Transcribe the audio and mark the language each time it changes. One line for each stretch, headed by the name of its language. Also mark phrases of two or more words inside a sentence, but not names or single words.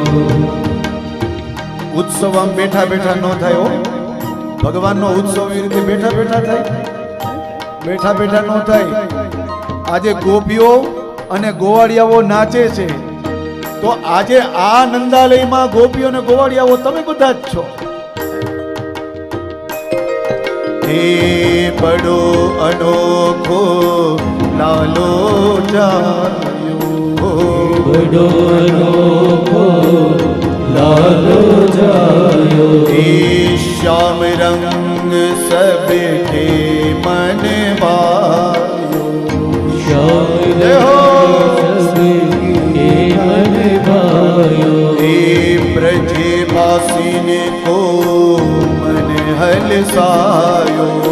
Gujarati: ઉત્સવ આમ બેઠા બેઠા ન થાય ભગવાનનો ઉત્સવ એ રીતે બેઠા બેઠા થાય બેઠા બેઠા ન થાય આજે ગોપીઓ અને ગોવાળિયાઓ નાચે છે તો આજે આ નંદાલયમાં ગોપીઓ અને ગોવાળિયાઓ તમે બધા જ છો
Hindi: हे बड़ो अनोखो लालो जायो बड़ो अनोखो लालो जायो हे श्याम रंग सबके मन भायो श्याम सबके मन भायो हे ब्रजवासिन को मन हलसायो